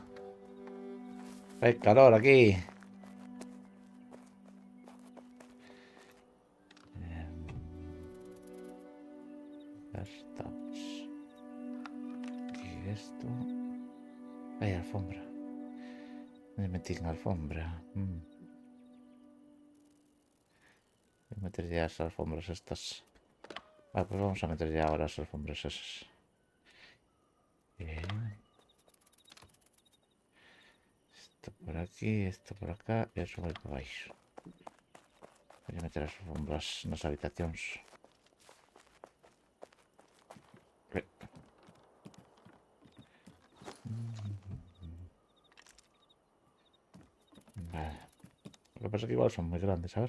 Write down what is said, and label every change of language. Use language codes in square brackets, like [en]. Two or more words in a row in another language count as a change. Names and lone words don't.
[gl] Fai calor aquí. [es] Ya estamos. [gl] Aquí esto. Hai alfombra. Onde metín a alfombra? [es] Voy a meter ya esas alfombras estas. Vale, pues vamos a meter ya ahora las alfombras esas. Esto por aquí, esto por acá [gl] e eso vai para baixo. [es] Voy a meter [gl] as alfombras nas habitacións. [es] Vale. Lo que pasa es que igual son muy grandes, ¿sabes?